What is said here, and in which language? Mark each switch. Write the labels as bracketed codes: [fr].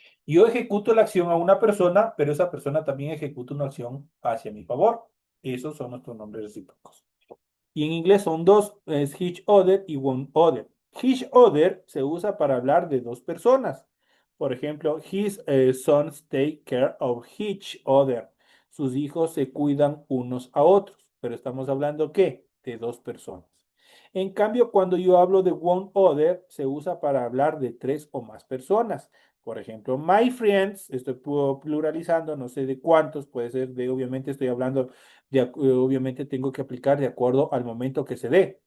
[es] Yo ejecuto la acción a una persona, pero esa persona también ejecuta una acción hacia mi favor. Esos son nuestros nombres recíprocos. Y en inglés son dos, es [en] each other [es] y [en] one other. Each other [es] se usa para hablar de dos personas. Por ejemplo, [en] his sons take care of each other. [es] Sus hijos se cuidan unos a otros. Pero estamos hablando, ¿qué? De dos personas. En cambio, cuando yo hablo de [en] one other, [es] se usa para hablar de tres o más personas. Por ejemplo, [en] my friends, [es] estoy pluralizando, no sé de cuántos, puede ser de, obviamente estoy hablando obviamente tengo que aplicar de acuerdo al momento que se dé.